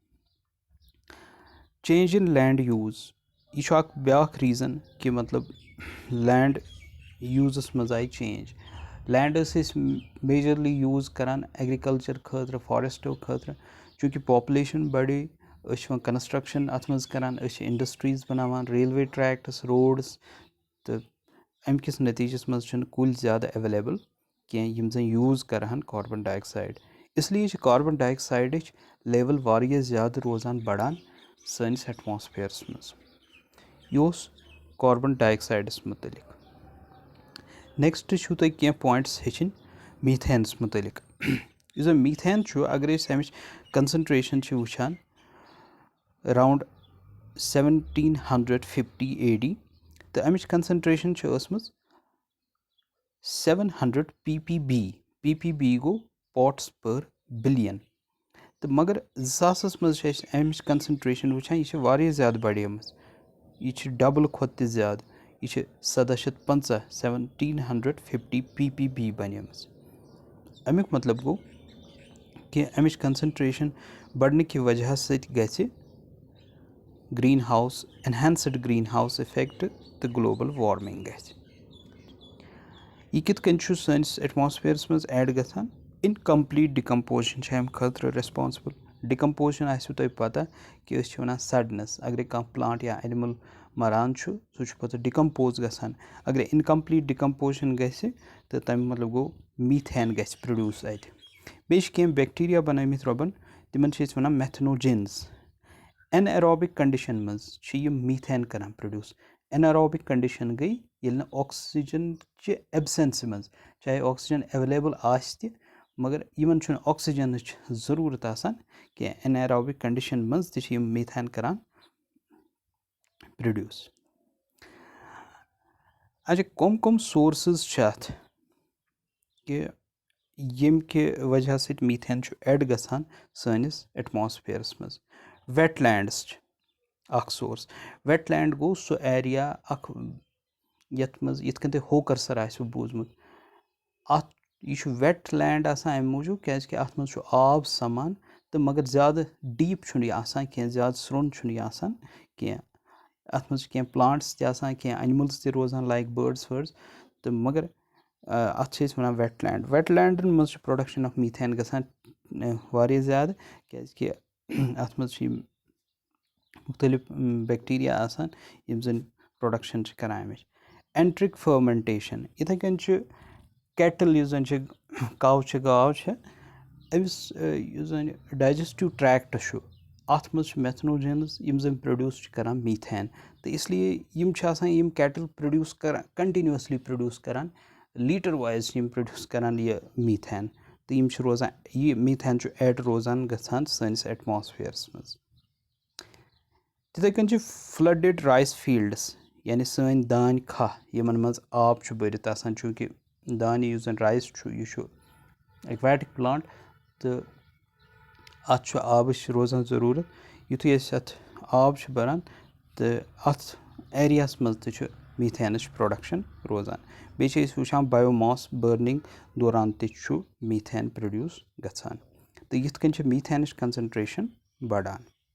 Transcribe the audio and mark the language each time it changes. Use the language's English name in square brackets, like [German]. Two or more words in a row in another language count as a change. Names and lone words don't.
[English] change in land use [Kashmiri] यह ब्या रीज़न कि मतलब [English] land uses [Kashmiri] मज आई चेंज। लैंड मेजरली यूज़ करान एग्रीकल्चर खतर, फॉरेस्टो खतर, चूँकि पॉपुलेशन बढ़े कंस्ट्रक्शन अत मज करान, इंडस्ट्रीज बनावान, [English] railway tracks, roads, [Kashmiri] तो अमकिस नतीजस मज कुल ज़्यादा अवेलेबल कह यम जन यूज़ करान [English] carbon dioxide. [Kashmiri] इसलिए [English] carbon dioxide level [Kashmiri] वारिया ज़्यादा रोजान बढ़ान सनिस एटमॉस्फेयर्स मज। यह कार्बन डाइऑक्साइडस मुतलिक। नेक्स्ट तुम कह पॉइंट्स हेचन मीथेनस मुतलिक। इस मीथेन अगर अमिच कंसंट्रेशन वुचान अराउंड 1750 AD तो अमिच कंसंट्रेशन 700 ppb गो [English] parts per billion. [Kashmiri] तो मगर 2000 मज अमिच कंसंट्रेशन वुचान यह ज़्यादा बढ़ेमज, यह डबल खुद ज़्यादा, यह 1750 ppb बनेमज। अमुक मतलब गो कि अमिच कंसंट्रेशन [Hindi] बढ़ने की वजह से [Kashmiri] गि [English] green house enhanced green house effect [Kashmiri] तो [English] global warming [Kashmiri] गि। यह कितकन सनिस एटमॉस्फेयर्स मज ऐड गसान [English] incomplete decomposition [Kashmiri] अम खतर रेस्पॉन्सिबल। डिकम्पोजिशन आसो तुम पता कि वन सडनस, अगर कह प्लांट या एनिमल मरान सह पे डिकम्पोज गसान। अगर [English] incomplete decomposition [Kashmiri] गि तो तम मतलब गो मीथेन गि प्रोड्यूस अत। बे बैक्टीरिया बनमित रबन तिमन वन मेथनोजेन्स। [English] anaerobic condition [Kashmiri] मज मीथेन करान प्रोड्यूस। [English] anaerobic condition [Kashmiri] गई ये ऑक्सीजन चे एब्सेंस मज, चाहे ऑक्सीजन अवेलेबल आस्त मगर यमन ऑक्सीजन ज़रूरत आसान कि [English] anaerobic condition [Kashmiri] मज त मीथेन करान प्रोड्यूस। अच्छा कम सोर्सेस कि यम के वजह से मीथेन ऐड गसान सनिस एटमॉस्फेयर्स मज। वेटलैंड्स सोर्स। वेटलैंड गो सो एरिया यथ मज यथ कन होकरसर आसो बूजमुत अत यह वेट लैंड आसान अम मूजूब क्या अत मज आब समान तो मगर ज़्यादा डीप छुन यह आसान कह ज़्यादा स्रोन छुन यह आसान कह अत मज कह प्लांट्स ते आसान कह एनिमल्स ते रोजान लाइक बर्ड्स वर्ड्स तो मगर अत छे वनान वेटलैंड वेटलैंडन मज [English] production of methane [Kashmiri] गसान वारिया ज़्यादा कि अत मज मुख्तलिफ बैक्टीरिया आसान यम जन प्रोडक्शन करान अमिच [English] enteric fermentation [Kashmiri] इथे कन कैटल यस जन काव गाव अमिस यस जन डाइजेस्टिव ट्रैक्ट अत मज मेथनोजेन्स यम जन प्रोड्यूस करान मीथेन तो इसलिए यम यम कैटल प्रोड्यूस करान कंटिन्यूसली प्रोड्यूस करान लीटर वाइज यम प्रोड्यूस करान ये मीथेन तो यम रोजान ये मीथेन एड रोजान गसान सनिस एटमॉस्फेयर्स मज तिथे कन [English] flooded rice fields [Kashmiri] यानी सन दान खा यमन मज आब भरित आसान चूँकि दान यस जन राइस यह [English] aquatic plant [Kashmiri] तो अत आब रोजान ज़रूरत युथु अत आब बरान तो अत एरियास मज तो मीथेनच प्रोडक्शन रोजान बेचे वुचान [English] biomass burning [Kashmiri] दौरान तु मीथेन प्रोड्यूस गसान तो यिथ कन मीथेनच कंसंट्रेशन बढ़ान